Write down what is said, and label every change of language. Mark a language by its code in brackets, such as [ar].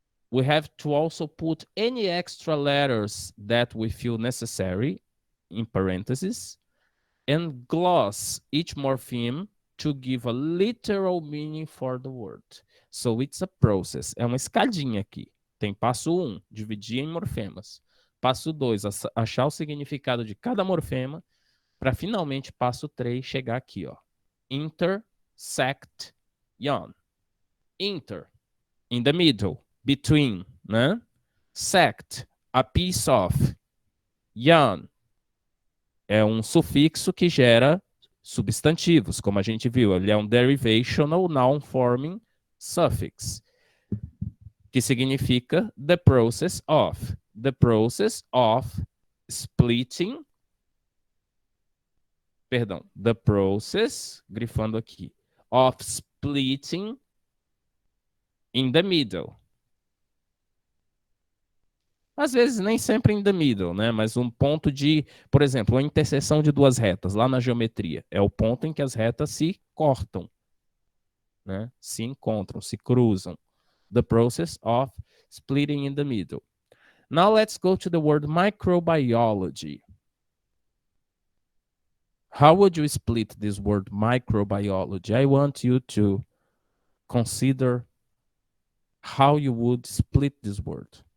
[en] We have to also put any extra letters that we feel necessary in parentheses and gloss each morpheme to give a literal meaning for the word. So it's a process. [pt] É uma escadinha aqui. Tem passo 1, dividir em morfemas. Passo 2, achar o significado de cada morfema, para finalmente passo 3 chegar aqui, ó. [en] Intersect, yon. Inter, in the middle, between, né? [pt] Sect, [en] a piece of. [pt] Yon é um sufixo que gera Substantivos, como a gente viu, ele é um [en] derivational noun forming suffix, [pt] que significa [en] the process of. The process of splitting. [pt] Perdão, [en] the process, [pt] grifando aqui, [en] of splitting in the middle. [pt] Às vezes nem sempre [en] in the middle, [pt] né? Mas um ponto de, por exemplo, a interseção de duas retas lá na geometria. É o ponto em que as retas se cortam, né? Se encontram, se cruzam. [en] The process of splitting in the middle. Now let's go to the word microbiology. How would you split this word microbiology? I want you to consider how you would split this word.